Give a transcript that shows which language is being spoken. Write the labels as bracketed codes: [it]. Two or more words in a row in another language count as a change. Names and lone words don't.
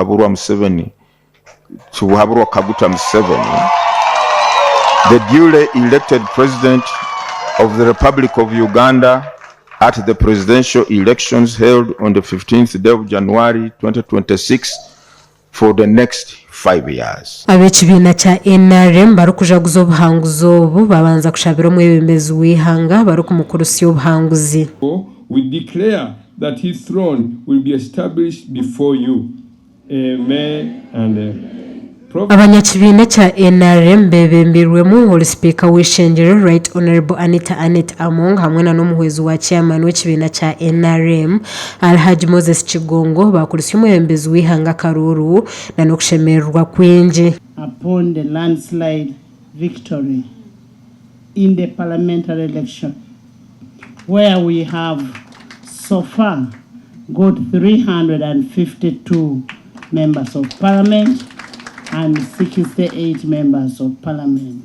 [en] Tibuhaburwa Kaguta Museveni the duly elected President of the Republic of Uganda at the presidential elections held on the 15th day of January 2026 for the next 5 years. [nyn] Abekibiina kya NRM barukujaguza obuhanguzi obu babanza kushabira omwebembezi w'ihanga barukumukurusya obuhanguzi. [en] We declare that his throne will be established before you. Amen and [nyn] abanyakibiina kya NRM bebembirwemu oli speaker w'ishengero [en] Right Honorable [nyn] Anita Among hamwe na n'omuhwezi wa chairman w'ekibiina kya NRM Alhaji Moses Kigongo bakurusya omwebembezi w'ihanga Karuru na n'okushemererwa kwingi. [en] Upon the landslide victory in the parliamentary election where we have so far got 352 members of parliament and 68 members of parliament.